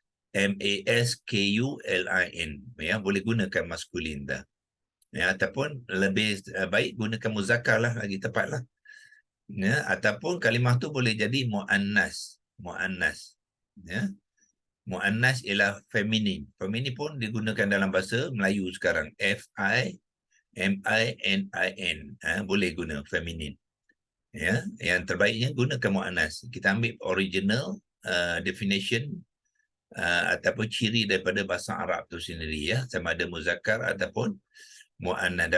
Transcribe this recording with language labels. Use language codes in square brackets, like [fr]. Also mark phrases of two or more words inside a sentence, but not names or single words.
[ms] maskulin, ya, boleh gunakan maskulin dah. Ya, ataupun lebih baik gunakan muzakkar lah, lagi tepat lah. Ya, ataupun kalimah tu boleh jadi muannas. Muannas, ya. Muannas ialah feminin. Feminin pun digunakan dalam bahasa Melayu sekarang. F-I-M-I-N-I-N. Boleh guna feminin. Ya, yang terbaiknya gunakan muannas. Kita ambil [en] original definition [ms] ataupun ciri daripada bahasa Arab tu sendiri, ya, sama ada muzakkar ataupun muannas.